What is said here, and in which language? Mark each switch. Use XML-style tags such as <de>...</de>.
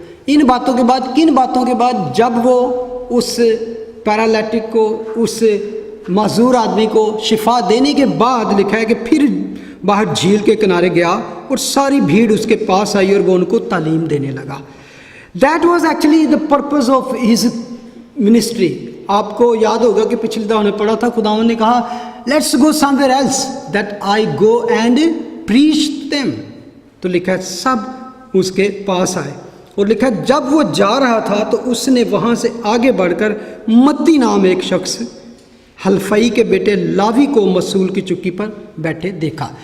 <ur>ان باتوں کے بعد, کن باتوں کے بعد؟ جب وہ اس پیرالیٹک کو, اس معذور آدمی کو شفا دینے کے بعد لکھا ہے کہ پھر باہر جھیل کے کنارے گیا اور ساری بھیڑ اس کے پاس آئی اور وہ ان کو تعلیم دینے لگا.</ur> <en>That was actually the purpose of his ministry.</en> <ur>آپ کو یاد ہوگا کہ پچھلی دفعہ نے پڑھا تھا, خداوند نے کہا</ur> <en>Let's go somewhere else that I go and preach them.</en> <ur>تو لکھا ہے سب اس کے پاس آئے, اور لکھا ہے جب وہ جا رہا تھا تو اس نے وہاں سے آگے بڑھ کر متی نام ایک شخص حلفائی کے بیٹے لاوی کو مسول کی چکی پر بیٹھے دیکھا.</ur>